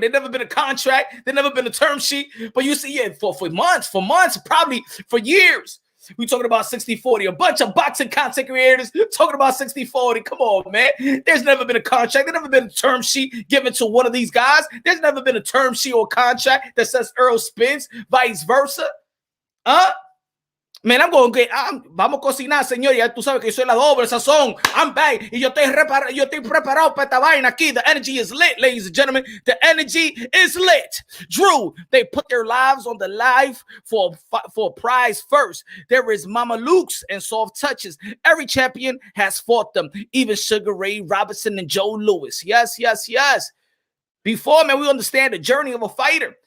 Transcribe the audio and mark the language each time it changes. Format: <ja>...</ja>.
<en>There's never been a contract. There's never been a term sheet. But you see, yeah, for months, probably for years, we talking about 60-40. A bunch of boxing content creators talking about 60-40. Come on, man. There's never been a contract. There's never been a term sheet given to one of these guys. There's never been a term sheet or contract that says Errol Spence, vice versa.</en> <es>Man, vamos a cocinar, señor. Ya tú sabes que yo soy la doble sazón.</es> <en>I'm back.</en> <es>Y yo estoy preparado para esta vaina aquí.</es> <en>The energy is lit, ladies and gentlemen. The energy is lit. Drew, they put their lives on the live for a prize first. There is Mama Luke's and soft touches. Every champion has fought them. Even Sugar Ray Robinson and Joe Louis. Yes. Before, man, we understand the journey of a fighter.</en>